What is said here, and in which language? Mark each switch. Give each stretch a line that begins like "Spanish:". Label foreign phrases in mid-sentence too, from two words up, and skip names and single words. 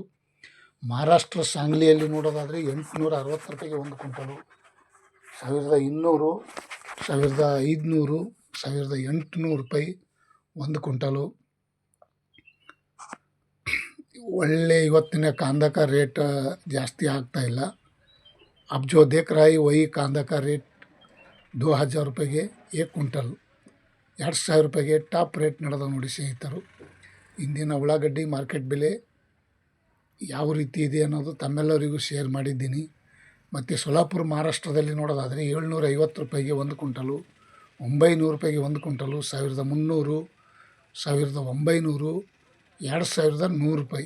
Kannada: ಮಹಾರಾಷ್ಟ್ರ ಸಾಂಗ್ಲಿಯಲ್ಲಿ ನೋಡೋದಾದರೆ 860 ರೂಪಾಯಿಗೆ 1 ಕ್ವಿಂಟಲು, 1200, 1500, 1800 ರೂಪಾಯಿ 1 ಕ್ವಿಂಟಲು. ಒಳ್ಳೆ ಇವತ್ತಿನ ಕಾಂದಕ ರೇಟ್ ಜಾಸ್ತಿ ಆಗ್ತಾಯಿಲ್ಲ.
Hindi: अब जो देख रहा है वही कांदा का रेट
Kannada: 2000 ರೂಪಾಯಿಗೆ 1 ಕ್ವಿಂಟಲ್, 2000 ರೂಪಾಯಿಗೆ
English: top rate
Kannada: ನಡೆದ ನೋಡಿ ಸ್ನೇಹಿತರು. ಇಂದಿನ ಉಳ್ಳಾಗಡ್ಡಿ ಮಾರ್ಕೆಟ್ ಬೆಲೆ ಯಾವ ರೀತಿ ಇದೆ ಅನ್ನೋದು ತಮ್ಮೆಲ್ಲರಿಗೂ ಶೇರ್ ಮಾಡಿದ್ದೀನಿ. ಮತ್ತು ಸೊಲ್ಲಾಪುರ ಮಹಾರಾಷ್ಟ್ರದಲ್ಲಿ ನೋಡೋದಾದರೆ 750 ರೂಪಾಯಿಗೆ 1 ಕ್ವಿಂಟಲು, 900 ರೂಪಾಯಿಗೆ 1 ಕ್ವಿಂಟಲು, 1300, 1900, 2100 ರೂಪಾಯಿ.